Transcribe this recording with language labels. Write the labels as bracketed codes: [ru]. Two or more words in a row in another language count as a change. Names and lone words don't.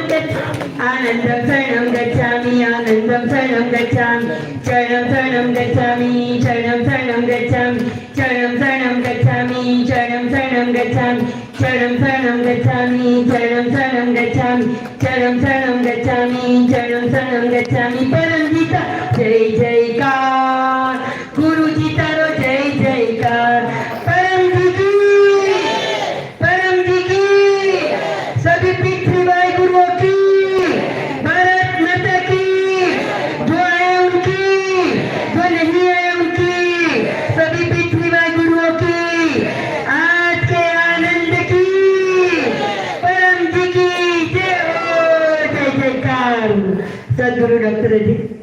[sa] गच्छामि आनन्दं शरणं गच्छामि आनन्दं शरणं गच्छामि शरणं शरणं गच्छामि शरणं शरणं गच्छामि शरणं शरणं गच्छामि शरणं शरणं गच्छामि शरणं शरणं गच्छामि शरणं शरणं गच्छामि शरणं शरणं गच्छामि शरणं शरणं गच्छामि [hi] परम गीता जय जयकार गुरु जी तारो जय जयकार परम जी की सभी पृथ्वी भाई गुरुओं की भारत माता की जो आए उनकी जो नहीं आए उनकी सभी पृथ्वी भाई गुरुओं की आज के आनंद की परम जी की जय हो जय जयकार सदगुरु डॉक्टर जी।